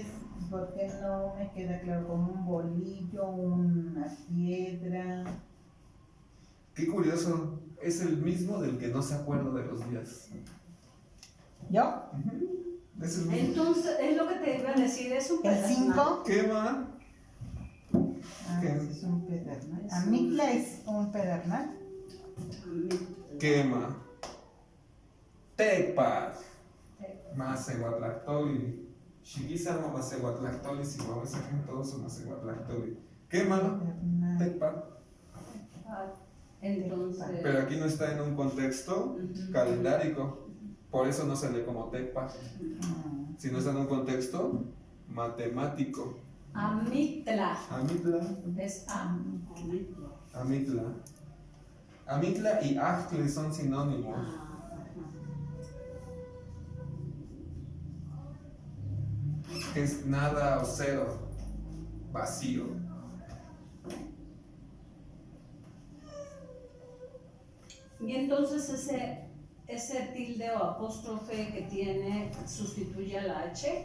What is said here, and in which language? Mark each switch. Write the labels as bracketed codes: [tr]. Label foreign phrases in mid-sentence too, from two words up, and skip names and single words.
[es] Porque no me queda claro, como un bolillo, una piedra. Qué curioso, es el mismo del que no se acuerda de los días. ¿Yo? Es el mismo. Entonces, es lo que te iba a decir, es un ¿El pedernal. 5? ¿Qué más? ¿Qué? Es un pedernal. Amitla es un pedernal. [nah] Quema. Tepa. Macehuatlactoli. Xiquizamo Macehuatlactoli, [es] si vamos a sacar todos son Macehuatlactoli. Quema. Pedernal. Tepa. Entonces. Pero aquí no está en un contexto calendárico. Por eso no se lee como tepa. Si no está en un contexto matemático. Amitla. Amitla. Es Amitla. Amitla. Amitla y Ajtle son sinónimos. Que es nada o cero. Vacío. Y entonces ese tilde o apóstrofe que tiene sustituye a la H.